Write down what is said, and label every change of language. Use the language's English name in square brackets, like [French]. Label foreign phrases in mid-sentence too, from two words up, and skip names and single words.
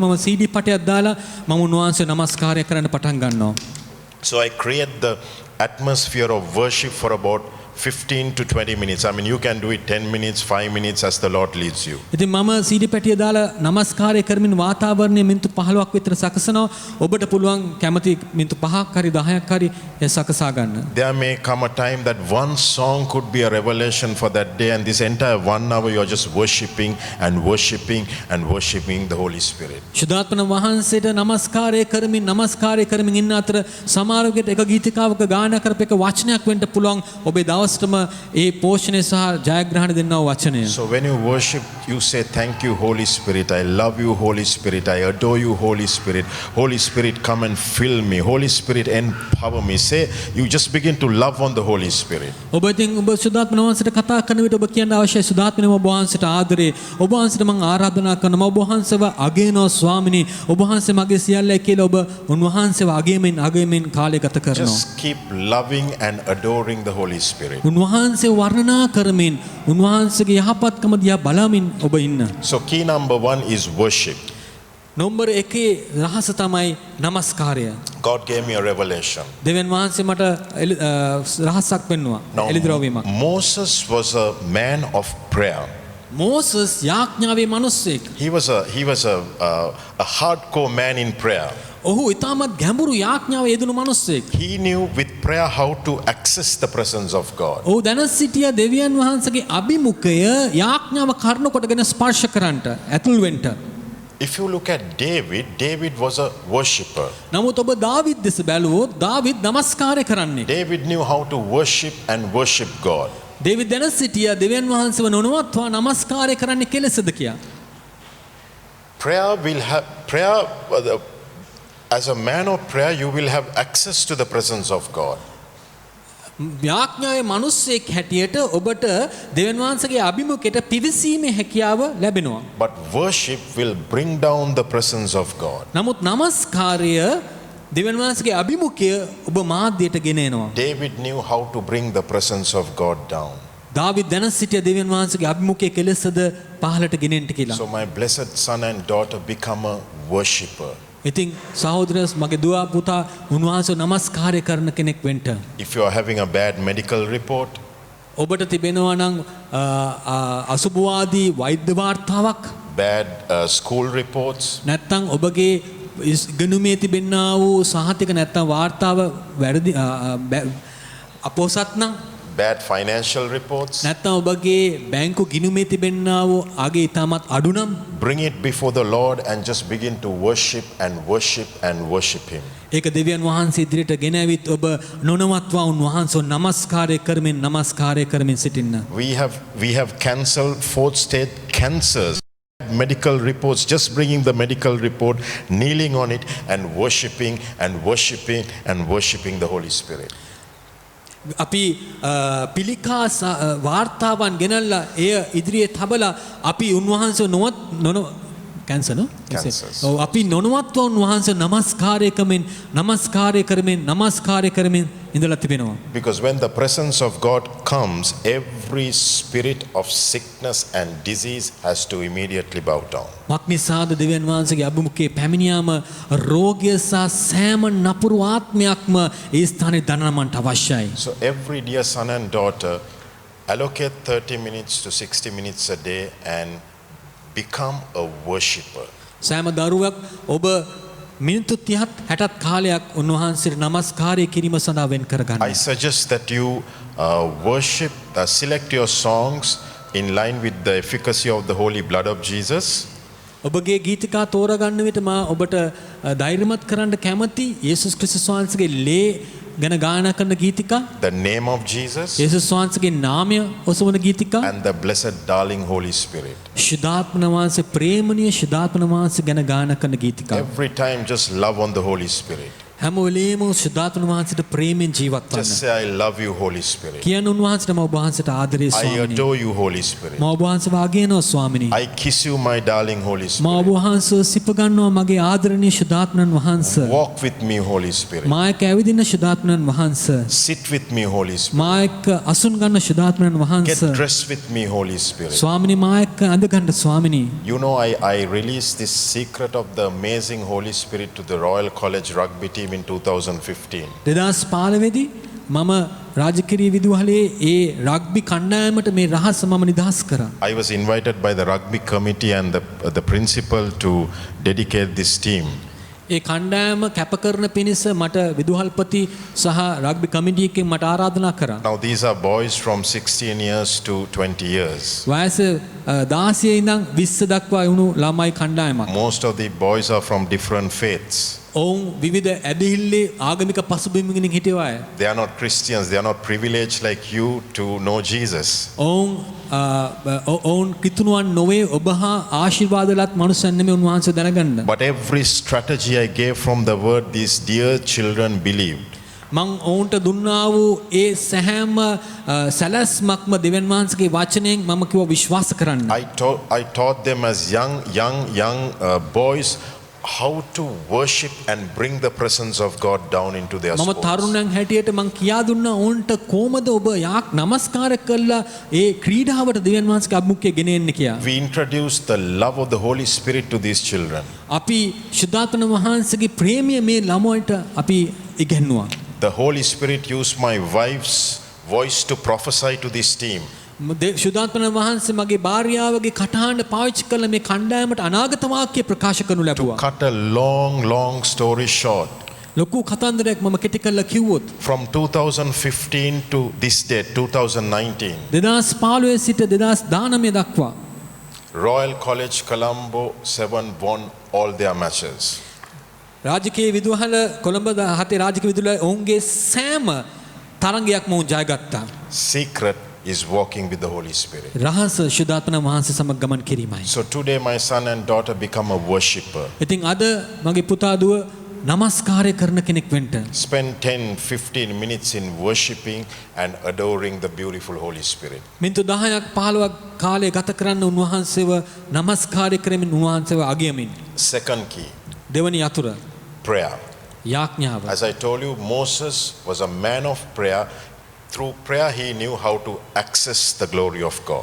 [Sinhala] මම CD පටයක් දාලා මම උන්වහන්සේ නමස්කාරය කරන්න පටන් ගන්නවා. [English] So I create the atmosphere of worship for about 15 to 20 minutes. I mean, you can do it 10 minutes, 5 minutes as the Lord leads you. [Sinhala] ඉතින් මම CD පැටිය දාලා නමස්කාරය කරමින් වාතාවරණය මිනිත්තු 15ක් විතර සකසනවා. ඔබට පුළුවන් කැමති මිනිත්තු 5ක් හරි 10ක් හරි සකසා ගන්න. [English] There may come a time that one song could be a revelation for that day, and this entire 1 hour you are just worshiping and worshiping and worshiping the Holy Spirit. [Sinhala] ශුද්ධාත්මන වහන්සේට නමස්කාරය කරමින් ඉන්න අතර සමහර විට එක ගීතිකාවක ගායනා කරපු එක වචනයක් වෙන්න පුළුවන් ඔබේ දවසටම ඒ පෝෂණය සහ ජයග්‍රහණ දෙන්නා වචනය. [English] So when you worship, you say, thank you Holy Spirit, I love you Holy Spirit, I adore you Holy Spirit. Holy Spirit, come and fill me. Holy Spirit, empower me. Say, you just begin to love on the Holy Spirit. [Sinhala] ඔබ ඉතින් ඔබ ශුද්ධාත්මන වහන්සේට කතා කරන විට ඔබ කියන්න අවශ්‍යයි ශුද්ධාත්මනම ඔබ වහන්සේට ආදරේ. ඔබ වහන්සේට මම ආරාධනා කරනවා. ඔබ වහන්සේව අගයනවා ස්වාමිනේ. ඔබ වහන්සේ මගේ සියල්ලයි කියලා ඔබ උන්වහන්සේව අගයමින් කාලය ගත කරනවා. [English] Just keep loving and adoring the Holy Spirit. [Sinhala] උන්වහන්සේ වර්ණනා කරමින් උන්වහන්සේගේ යහපත්කම දිහා බලමින් ඔබ ඉන්න. [English] So key number 1 is worship. [Sinhala] නම්බර් 1 රහස තමයි නමස්කාරය. [English] God gave me a revelation. [Sinhala] දෙවියන් වහන්සේ මට රහසක් පෙන්වුවා. එළිදරවීමක්. [English] Moses was a man of prayer. [Sinhala] මෝසස් යාඥාවේ මිනිසෙක්. [English] He was a hardcore man in prayer. [Sinhala] ඔහු ඉතාමත් ගැඹුරු යාඥාවේ යෙදුණු මිනිසෙක්. [English] He knew with prayer how to access the presence of God. [Sinhala] ඔහු දැන සිටියා දෙවියන් වහන්සේගේ අභිමුඛය යාඥාව කරන කොටගෙන ස්පර්ශ කරන්නට ඇතුල් වෙන්න. [English] If you look at David was a worshipper. [Sinhala] නමුත් ඔබ දාවිද් දෙස බැලුවොත් දාවිද් නමස්කාරය කරන්නේ. [English] David knew how to worship and worship God. [Sinhala] දේවිද් දැන සිටියා දෙවියන් වහන්සේව නොනවත්වා නමස්කාරය කරන්න කෙලෙසද කියා. [English] As a man of prayer, you will have access to the presence of God. [Sinhala] යාඥාවේ මිනිසෙක් හැටියට ඔබට දෙවියන් වහන්සේගේ අභිමුඛයට පිවිසීමේ හැකියාව ලැබෙනවා. [English] But worship will bring down the presence of God. [Sinhala] නමුත් නමස්කාරය දෙවියන් වහන්සේගේ අභිමුඛය ඔබ මාධ්‍යයට ගෙන එනවා. [English] David knew how to bring the presence of God down. [Sinhala] දාවිද් දැන සිටියා දෙවියන් වහන්සේගේ අභිමුඛයේ කෙලෙසද පහළට ගෙනෙන්න කියලා. [English] So my blessed son and daughter become a worshipper. [Sinhala] ඉතින් සහෝදරයස් මගේ දුව පුතා උන්වහන්සේ නමස්කාරය කරන කෙනෙක් වෙන්න. [English] If you are having a bad medical report, [Sinhala] ඔබට තිබෙනවා නම් අසුභවාදී වෛද්‍ය වාර්තාවක්, [English] bad school reports, [Sinhala] නැත්නම් ඔබගේ ඉගෙනුමේ තිබෙනා වූ සහතික නැත්නම් වාර්තාව වැරදි අපොසත් නම්, [English] bad financial reports, [Sinhala] නැත්නම් ඔබගේ බැංකු ගිණුමේ තිබෙන්නා වූ අගේ ඉතාමත් අඩු නම් [English] bring it before the Lord and just begin to worship and worship and worship Him. [Sinhala] ඒක දෙවියන් වහන්සේ ඉදිරියට ගෙන ඇවිත් ඔබ නොනවත්වා උන්වහන්සේව නමස්කාරය කරමින් සිටින්න. [English] We have cancelled fourth state cancers. Medical reports, just bringing the medical report, kneeling on it and worshiping the Holy Spirit. [Sinhala] අපි පිළිකා වාර්තාවන් ගෙනල්ලා එය ඉදිරියේ තබලා අපි උන්වහන්සේව Cancers. අපි නොනවත්ව උන්වහන්සේ නමස්කාරය කරමින් ඉඳලා තිබෙනවා. [English] Because when the presence of God comes, every spirit of sickness and disease has to immediately bow down. [Sinhala] මක්නිසාද දෙවියන් වහන්සේගේ අභිමුඛයේ පැමිණියාම රෝගය සහ සෑම නපුරු ආත්මයක්ම ඒ ස්ථානයේ දනමන්ට අවශ්‍යයි. [English] So every dear son and daughter, allocate 30 minutes to 60 minutes a day and become a worshipper. [Sinhala] සෑම දරුවක් ඔබ මිනිත්තු 30ත් 60ත් කාලයක් උන්වහන්සේට නමස්කාරය කිරීම සඳහා වෙන් කරගන්න. [English] I suggest that you worship, select your songs in line with the efficacy of the holy blood of Jesus. [Sinhala] ඔබගේ ගීතිකා තෝරගන්න විට මා ඔබට ධෛර්යමත් කරන්න කැමති යේසුස් ක්‍රිස්තුස් වහන්සේගේ ලේ ගැන ගායනා කරන ගීතිකා, [English] the name of Jesus, [Sinhala] යේසුස් වහන්සේගේ නාමය ඔසවන ගීතිකා, [English] and the blessed darling Holy Spirit. [Sinhala] ශුද්ධාත්ම වහන්සේ ප්‍රේමණීය ශුද්ධාත්ම වහන්සේ ගැන ගායනා කරන ගීතිකා. [English] Every time just love on the Holy Spirit. [Sinhala] හැම වෙලේම ශුද්ධාත්ම වහන්සේට ප්‍රේමෙන් ජීවත් වන්න. [English] Just say I love you Holy Spirit. [Sinhala] කියන උන්වහන්සේට මම ඔබ වහන්සේට ආදරේ [English] I [Sinhala] ස්වාමීනි. [English] adore you Holy Spirit. [Sinhala] මම ඔබ වහන්සේව අගයනවා ස්වාමීනි. [English] I kiss you my darling Holy [Sinhala] මම [English] Spirit. [Sinhala] ඔබ වහන්සේව සිප ගන්නවා මගේ ආදරණීය ශුද්ධාත්මයන් වහන්සේ. [English] Walk with me Holy Spirit. [Sinhala] මා එක්ක ඇවිදින්න ශුද්ධාත්මයන් වහන්සේ. [English] Sit with me Holy Spirit. [Sinhala] මා එක්ක අසුන් ගන්න ශුද්ධාත්මයන් [English] Get [Sinhala] වහන්සේ. [English] dressed with me Holy Spirit. [Sinhala] ස්වාමීනි මා එක්ක අඳ ගන්න ස්වාමීනි. [English] You know, I released this secret of the amazing Holy Spirit to the Royal College rugby team in 2015. [Sinhala] 2015 මම රාජකිරිය විදුහලේ ඒ රග්බි කණ්ඩායමට මේ රහස මම නිදහස් කරා. [English] I was invited by the rugby committee and the principal to dedicate this team. [Sinhala] ඒ කණ්ඩායම කැප කරන පිණිස මට විදුහල්පති සහ රග්බි කමිටු එකෙන් මට ආරාධනා කරා. [English] Now these are boys from 16 years to 20 years. [Sinhala] වයස 16 ඉඳන් 20 දක්වා වුණු ළමයි කණ්ඩායමක්. [English] Most of the boys are from different faiths. [Sinhala] ඔවුන් විවිධ ඇදහිල්ලේ ආගමික පසුබිමකින් හිටිය අය. [English] They are not Christians. They are not privileged like you to know Jesus. [Sinhala] ඔවුන් කිතුණුවන් නොවේ ඔබ හා ආශිර්වාදලත් මනුස්සයන් නෙමෙයි උන්වහන්සේ දැනගන්න. [English] But every strategy I gave from the word, these dear children believed. [Sinhala] මං ඔවුන්ට දුන්නා වූ ඒ සෑම සැලැස්මක්ම දෙවියන් වහන්සේගේ වචනයෙන් මම කිව්වා විශ්වාස කරන්න. [English] I taught them as young boys how to worship and bring the presence of God down into their [Sinhala] මම [English] souls. [Sinhala] තරුණයන් හැටියට මං කියා දුන්නා ඔවුන්ට කොහොමද ඔබ යාක් නමස්කාර කළා ඒ ක්‍රීඩාවට දෙවියන් වහන්සේගේ අභිමුඛය ගෙන එන්න කියලා. [English] We introduced the love of the Holy Spirit to these children. [Sinhala] අපි ශුද්ධාත්ම වහන්සේගේ ප්‍රේමය මේ ළමයින්ට අපි ඉගෙනුවා. [English] The Holy Spirit used my wife's voice to prophesy to this team. [Sinhala] ශුද්ධාත්ම වහන්සේ මගේ භාර්යාවගේ කටහඬ පාවිච්චි කළ මේ කණ්ඩායමට අනාගත වාක්‍ය ප්‍රකාශ කරනු [English] To [Sinhala] ලැබුවා. [English] cut a long story short, [Sinhala] ලොකු කතන්දරයක් මම කෙටි කරලා කිව්වොත් [English] from 2015 to this date, 2019, [Sinhala] 2015 සිට 2019 දක්වා [English] Royal College Colombo 7 won all their matches. [Sinhala] රාජකීය විදුහල කොළඹ 7 රාජකීය විදුහල ඔවුන්ගේ සෑම තරගයක්ම ඔවුන් ජයගත්තා. [English] Secret is walking with the Holy Spirit. [Sinhala] රහස ශුද්ධාත්ම වහන්සේ සමග ගමන් කිරීමයි. [English] So today my son and daughter become a worshipper. [Sinhala] ඉතින් අද මගේ පුතා දුව නමස්කාරය කරන කෙනෙක් වෙන්න. [English] Spend 10-15 minutes in worshiping and adoring the beautiful Holy Spirit. [Sinhala] මිනිත්තු 10ක් 15ක් කාලය ගත කරන්න උන්වහන්සේව නමස්කාරය කරමින් උන්වහන්සේව අගයමින්. [English] Second key, [Sinhala] දෙවනි යතුර [English] prayer. [Sinhala] යාඥාව. [English] As I told you, Moses was a man of prayer. Through prayer he knew how to access the glory of God.